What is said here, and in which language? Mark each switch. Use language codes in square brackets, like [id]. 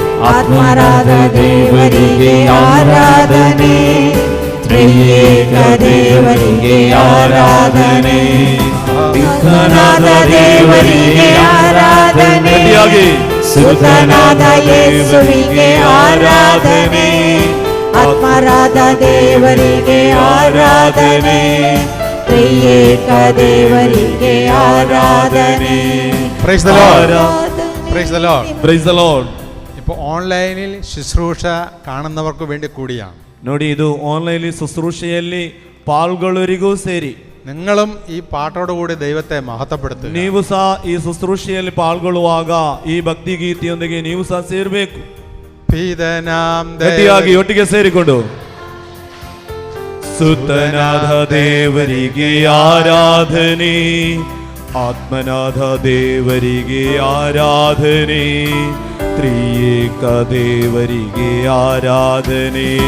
[kn] ಆತ್ಮರಾದ ದೇವರಿಗೆ ಆರಾಧನೆ, ತ್ರಿಯೇಕ ದೇವರಿಗೆ ಆರಾಧನೆ, ಪಿತನಾದ ದೇವರಿಗೆ ಆರಾಧನೆ, ಸುತನಾದ ಯೇಸುವಿಗೆ ಆರಾಧನೆ, ಆತ್ಮರಾದ ದೇವರಿಗೆ ಆರಾಧನೆ, ತ್ರಿಯೇಕ ದೇವರಿಗೆ ಆರಾಧನೆ. [en] Praise the Lord. Praise the Lord. Praise the Lord. [ml] ഇപ്പോൾ ഓൺലൈനിൽ ശുശ്രൂഷ കാണുന്നവർക്ക് വേണ്ടി കൂടിയാണ്. [kn] ನೋಡಿ, ಇದು ಆನ್ಲೈನ್ ಶುಶ್ರೂಷೆಯಲ್ಲಿ ಪಾಲ್ಗೊಳ್ಳೋರಿಗೂ ಸೇರಿ. [ml] നിങ്ങളും ഈ പാട്ടോടുകൂടി ദൈവത്തെ മഹത്വപ്പെടുത്തുക. [kn] ನೀವು ಸಹ ಈ ಶುಶ್ರೂಷೆಯಲ್ಲಿ ಪಾಲ್ಗೊಳ್ಳುವಾಗ ಈ ಭಕ್ತಿ ಗೀತೆಯೊಂದಿಗೆ ನೀವು ಸಹ ಸೇರಬೇಕು. ಪಿತನಾಂ ಗಟ್ಟಿಯಾಗಿ ಒಟ್ಟಿಗೆ ಸೇರಿಕೊಂಡು ಸುತನಾದ ದೇವರಿಗೆ ಆರಾಧನೆ, ಆತ್ಮನಾದ ದೇವರಿಗೆ ಆರಾಧನೆ, ತ್ರಿಯೇಕ ದೇವರಿಗೆ ಆರಾಧನೆ.